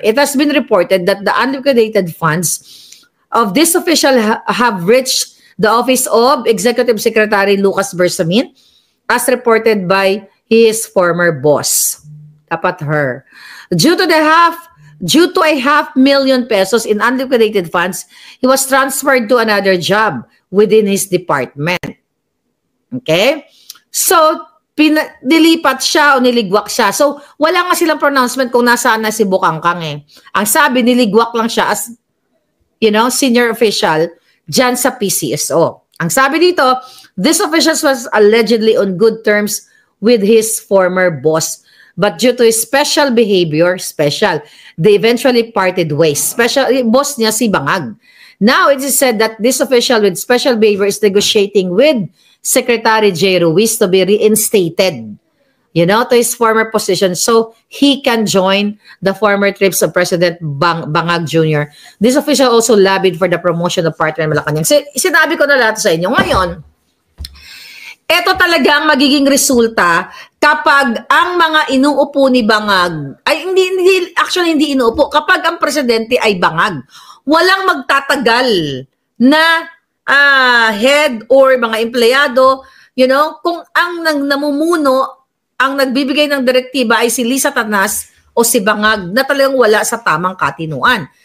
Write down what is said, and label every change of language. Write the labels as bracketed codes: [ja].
[en] It has been reported that the unliquidated funds of this official have reached the office of Executive Secretary Lucas Bersamin, as reported by his former boss. [tl] Dapat [en] her. Due to a half million pesos in unliquidated funds, he was transferred to another job within his department. Okay? [tl] So, nilipat siya o niligwak siya. So, wala nga silang pronouncement kung nasaan na si Bukangkang eh. Ang sabi, niligwak lang siya [en] as, senior official [tl] dyan sa PCSO. Ang sabi dito, [en] this official was allegedly on good terms with his former boss. But due to his special behavior, they eventually parted ways. [tl] Boss niya si Bangag. [en] Now, it is said that this official with special behavior is negotiating with Secretary J. Ruiz to be reinstated, to his former position so he can join the former trips of President Bangag Jr. This official also lobbied for the promotion of partner in Malacanang. [tl] Sinabi ko na lahat sa inyo. Ngayon, ito talagang magiging resulta kapag ang mga inuupo ni Bangag, ay hindi inuupo, kapag ang presidente ay Bangag, walang magtatagal na [en] head or [tl] mga empleyado, kung ang namumuno, ang nagbibigay ng direktiba ay si Lisa Tanas o si Bangag na talagang wala sa tamang katinuan.